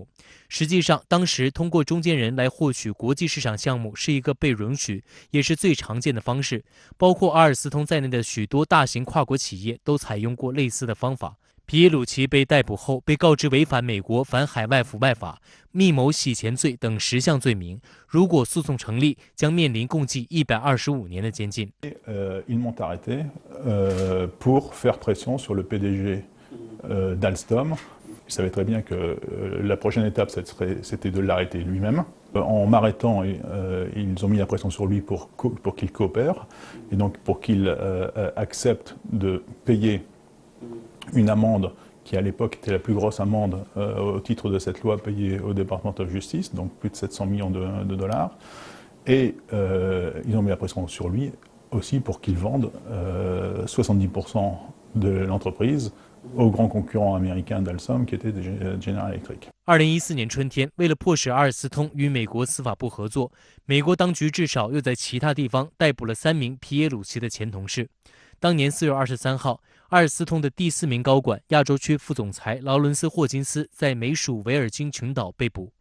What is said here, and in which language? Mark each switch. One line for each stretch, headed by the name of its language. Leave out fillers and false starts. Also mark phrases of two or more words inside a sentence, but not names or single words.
Chinese: 实际上，当时通过中间人来获取国际市场项目是一个被允许也是最常见的方式，包括阿尔斯通在内的许多大型跨国企业都采用过类似的方法。皮耶鲁奇被逮捕后，被告知违反美国反海外腐败法、密谋洗钱罪等10项罪名，如果诉讼成立，将面临共计125年的监禁。
French: Ils m'ont arrêté pour faire pression sur le PDG d'Alstom. Ils savaient très bien que la prochaine étape, c'était de l'arrêter lui-même. En m'arrêtant, ils ont mis la pression sur lui pour qu'il coopère, et donc pour qu'il accepte de payer une amende qui à l'époque était la plus grosse amende au titre de cette loi payée au Department of Justice, donc plus de 700 millions de dollars. Et ils ont mis la pression sur lui aussi pour qu'il vende 70% de l'entreprise au grand concurrent américain d'Alstom, qui était General Electric.
Chinese: 2014 年春天，为了迫使阿尔斯通与美国司法部合作，美国当局至少又在其他地方逮捕了3名皮耶鲁奇的前同事。当年4月23号，阿尔斯通的第4名高管、亚洲区副总裁劳伦斯·霍金斯在美属维尔京群岛被捕。